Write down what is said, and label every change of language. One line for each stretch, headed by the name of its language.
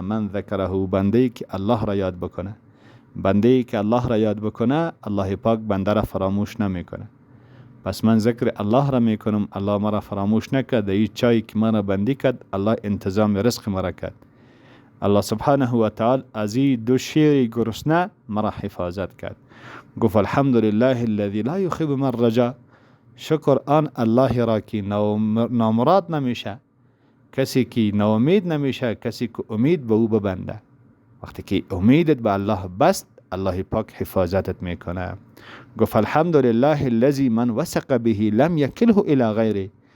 Arabic: من ذکره،
Persian: بنده که الله را یاد بکنه. بنده که الله را یاد بکنه الله پاک بنده را فراموش نمیکنه. پس من ذکر الله را میکنم، الله مرا فراموش نکرد. این چایی که مرا بندی کرد الله انتظام رزق مرا کرد. الله سبحانه و تعالی از این دو شیر گرسنه مرا حفاظت کرد. گفت
Arabic: الحمدلله الذی لا یخیب من رجا.
Persian: شکر آن الله را که نامراد نمیشه، کسی که ناامید نمیشه، کسی که امید به او ببنده. وقتی که امیدت به الله بست الله پاک حفاظتت میکنه. گفت
Arabic: الحمدلله الذی من وثق به لم یکله الی غیره.